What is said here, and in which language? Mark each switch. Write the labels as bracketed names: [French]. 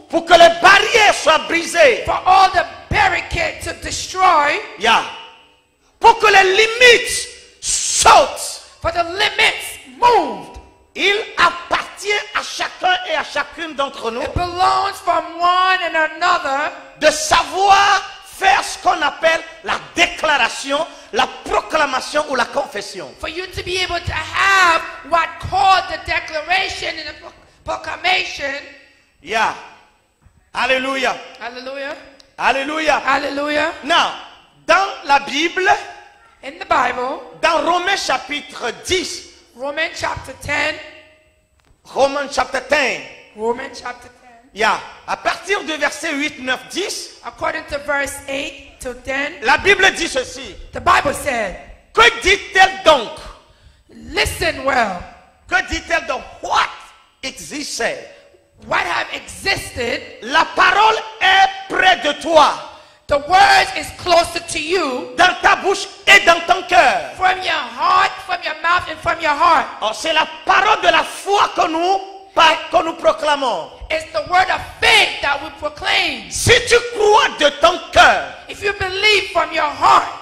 [French] pour que les barrières soient brisées, [English] for all the barricades to destroy, yeah. [French] Pour que les limites sautent. [English] for the limits moved. [French] Il appartient à chacun et à chacune d'entre nous [English] It belongs from one and another [French] de savoir faire ce qu'on appelle la déclaration, la proclamation ou la confession. [English] for you to be able to have what called the declaration and the proclamation. [French] Yeah. Alléluia. [English] Hallelujah. [French] Alléluia. [English] Hallelujah. [French] Now, dans la Bible, [English] In the Bible, [French] dans Romains chapitre 10, [English] Romans chapter 10, [French] Romains chapter 10, [English] Romans chapter 10, [French] yeah. À partir du verset 8, 9, 10, [English] according to verse 8 to 10, [French] la Bible dit ceci. [English] the Bible said, [French] Que dit-elle donc? [English] listen well, [French] Que dit-elle donc? What existait? [English] what have existed, [French] La parole est près de toi, [English] the word is closer to you, [French] dans ta bouche et dans ton cœur. [English] from your heart, from your mouth, and from your heart. [French] Oh, c'est la parole de la foi que nous proclamons. [English] It's the word of faith that we proclaim. [French] Si tu crois de ton cœur [English] If you believe from your heart,